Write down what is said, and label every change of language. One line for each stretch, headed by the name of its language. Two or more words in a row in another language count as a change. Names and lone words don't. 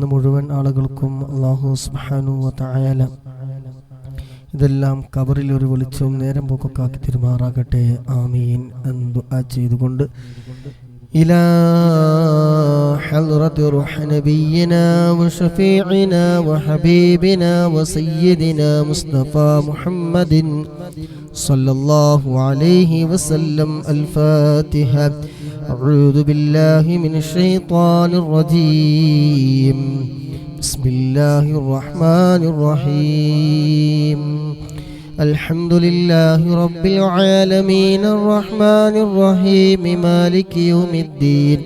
Malayalam: മുഴുവൻ ആളുകൾക്കും
Arabic: الله سبحانه وتعالى
Malayalam: ഇതെല്ലാം ഖബറിൽ ഒരു വെളിച്ചവും നേരം പോക്കൊക്കെ ആക്കി തിരുമാറാകട്ടെ, ആമീൻ എന്ന് ദുആ ചെയ്തുകൊണ്ട്
Arabic: إلى حضرة روح نبينا وشفيعنا وحبيبنا وسيدنا مصطفى محمد صلى الله عليه وسلم. അൽ-ഫാത്തിഹ. أعوذ بالله من الشيطان الرجيم. بسم الله الرحمن الرحيم. الحمد لله رب العالمين الرحمن الرحيم مالك يوم الدين.